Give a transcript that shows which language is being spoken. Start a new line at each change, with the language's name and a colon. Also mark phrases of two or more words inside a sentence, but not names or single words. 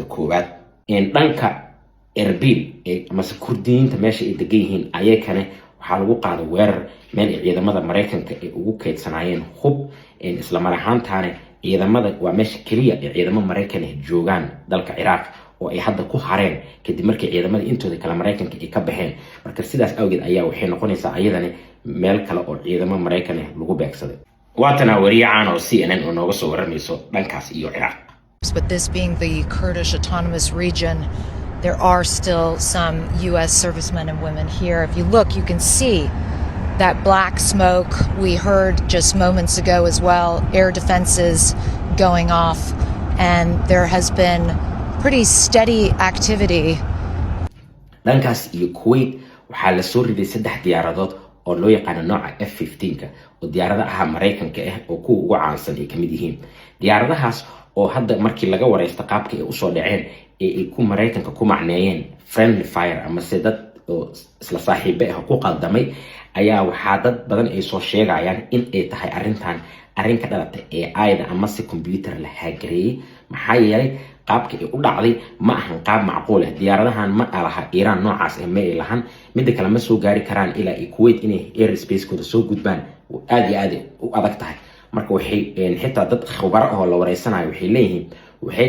Somali: koowaad in dhanka Erbil ama Kurdiyiinta meesha ay degan yihiin ayakana waxaa lagu qaaday weerar meel ciidamada Mareykanka ay ugu keydsanayeen hub isla mar ahaantaana ciidamada waa meesha kaliya ee ciidamada Mareykan ay joogaan dalka Iraq oo ay hadda ku hareen kadib markii ciidamada intooda kala Mareykanka ay ka baxeen marka sidaas awgeed ayaa waxay noqonaysaa ayadana meel kale oo ciidamada Mareykan lagu beegsaday waatana wariyaan oo CNN oo nooga soo waramayso dhankaas iyo Iraq.
English: But this being the Kurdish Autonomous Region, there are still some US servicemen and women here. If you look, you can see that black smoke we heard just moments ago as well, air defenses going off, and there has been pretty steady activity.
Somali: dhankaas iyo Kuwait waxaa la soo riday 3 diyaaradood oo loo yaqaan nooca F-15 oo diyaaradaha Mareykanka ah oo kuwa ugu caansan ay kamid yihiin diyaaradahaas oo hadda markii laga wareysto qaabka ay u soo dhaceen ay ku Mareykanka ku macneeyeen
English: friendly fire
Somali: ama dad oo isla saaxiibo ah ku qaldamay ayaa waxaa dad badan ay soo sheegayaan in ay tahay arrin ka dhalatay AI-da ama si computer la hagareeyay maxaa yeelay qaabka ay u dhacday ma ahan qaab macquul ah diyaaradahan ma laha Iran noocaas ah ma ilahan mid kale ma soo gaari karaan ilaa Kuwait inay airspace-kooda soo gudbaan aad iyo aad u adag tahay marka waxay xitaa dad khubaro oo la wareysanayo waxay leeyihiin waxay